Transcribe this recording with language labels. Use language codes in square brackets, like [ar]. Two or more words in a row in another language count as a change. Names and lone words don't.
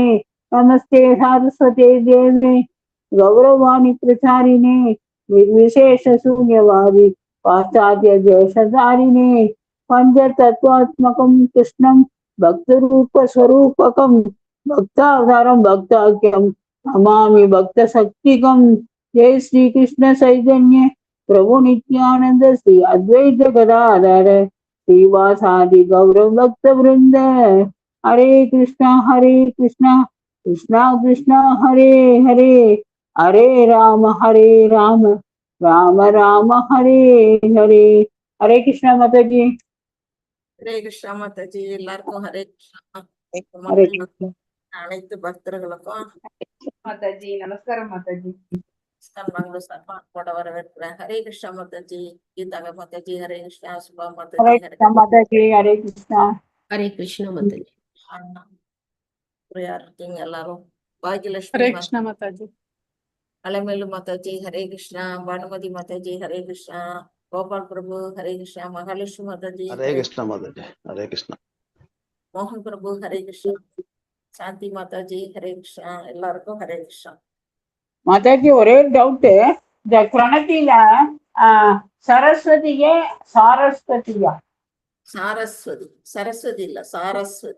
[sa] नमस्ते सरस्वते देवे गौरवाणी प्रचारिणे निर्विशेष शून्यवादी पाश्चात्य देशधारिणे पंचतत्वात्मकं कृष्णं भक्तरूप स्वरूपकं भक्तावतारं भक्ताख्यं नमामि भक्तशक्तिकं. जय श्री कृष्ण चैतन्य प्रभु नित्यानंद श्री अद्वैत गदाधर श्रीवासादि गौरव भक्त वृंद. हरे कृष्णा कृष्णा कृष्णा हरे हरे हरे राम राम राम हरे हरे. [hi] हरे कृष्णा माता जी. हरे कृष्णा माता जी. [ta] எல்லாருக்கும் ஹரே கிருஷ்ணா. [hi] हरे कृष्णा. [ta] அனைத்து பக்தர்களுக்கும் [hi] माताजी नमस्कार माताजी. [ta] வரவேற்கிறேன். ஹரே கிருஷ்ணா மாதாஜி. கீதாங்க மாதாஜி. ஹரே கிருஷ்ணா. சுபா [hi] हरे [ta] மாதாஜி. [hi] कृष्णा माताजी. हरे कृष्णा. हरे कृष्णा माता जी [ta] யார் இருக்கீங்க எல்லாரும்? பாகியலட்சுமி [hi] हरे कृष्णा माताजी. [ta] அலமேலு மாதாஜி. ஹரே கிருஷ்ணா. பானுமதி மாதாஜி. ஹரே கிருஷ்ணா. கோபால் பிரபு. ஹரே கிருஷ்ணா. மகாலட்சுமி மாதாஜி. [hi] हरे कृष्णा माता जी. हरे कृष्णा. [ta] மோகன் பிரபு ஹரே கிருஷ்ணா, சாந்தி மாதாஜி ஹரே கிருஷ்ணா, எல்லாருக்கும் ஹரே கிருஷ்ணா. மாதாஜி ஒரே டவுட், இந்த பிரணத்தில சரஸ்வதியே சாரஸ்வதியா? சாரஸ்வதி, சரஸ்வதி இல்ல சாரஸ்வதி.